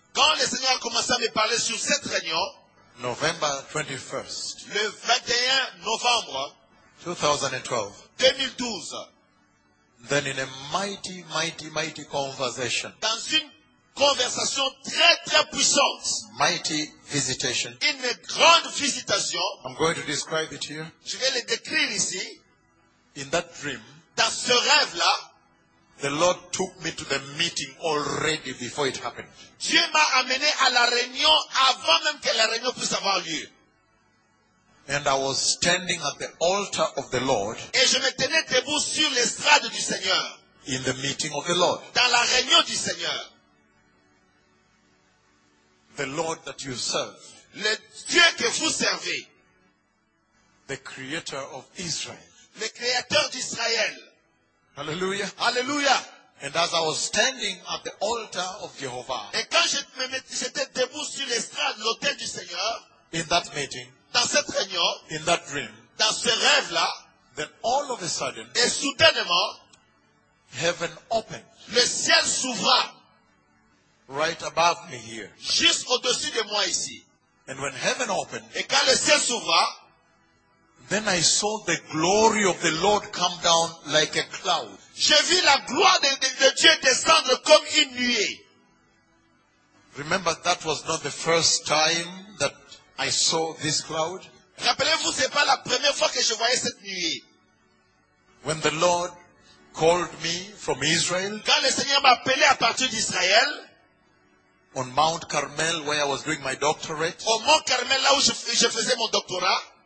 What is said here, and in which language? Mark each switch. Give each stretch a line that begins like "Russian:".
French: quand le Seigneur a commencé à me parler sur cette réunion.
English: November 21st.
French: Le 21 novembre
English: 2012. Then in a mighty, mighty, mighty conversation.
French: Dans une conversation très, très puissante.
English: Mighty visitation.
French: Une grande visitation.
English: I'm going to describe it here.
French: Je vais le décrire ici.
English: In that dream.
French: Dans ce rêve-là.
English: The Lord took me to the meeting already before it happened.
French: Dieu m'a amené à la réunion avant même que la réunion puisse avoir lieu.
English: And I was standing at the altar of the Lord.
French: Et je me tenais debout sur l'estrade du Seigneur.
English: In the meeting of the Lord.
French: Dans la réunion du Seigneur.
English: The Lord that you serve.
French: Le Dieu que vous servez.
English: The Creator of Israel.
French: Le Créateur d'Israël. Hallelujah. Hallelujah.
English: And as I was standing at the altar of Jehovah.
French: Et quand j'étais debout sur l'estrade de l'autel du Seigneur.
English: In that meeting.
French: Dans cette réunion.
English: In that dream.
French: Dans ce rêve là.
English: Then all of a sudden.
French: Et soudainement.
English: Heaven opened.
French: Le ciel s'ouvra.
English: Right above me here.
French: Juste au-dessus de moi ici.
English: And when heaven opened.
French: Et quand le ciel s'ouvra.
English: Then I saw the glory of the Lord come down like a cloud.
French: J'ai vu la gloire de Dieu descendre comme une nuée.
English: Remember, that was not the first time that I saw this cloud.
French: Rappelez-vous, c'est pas la première fois que je voyais cette nuée.
English: When the Lord called me from Israel.
French: Quand le Seigneur m'a appelé à partir d'Israël.
English: On Mount Carmel, where I was doing my doctorate.
French: Au Mont Carmel, là où je faisais mon doctorat.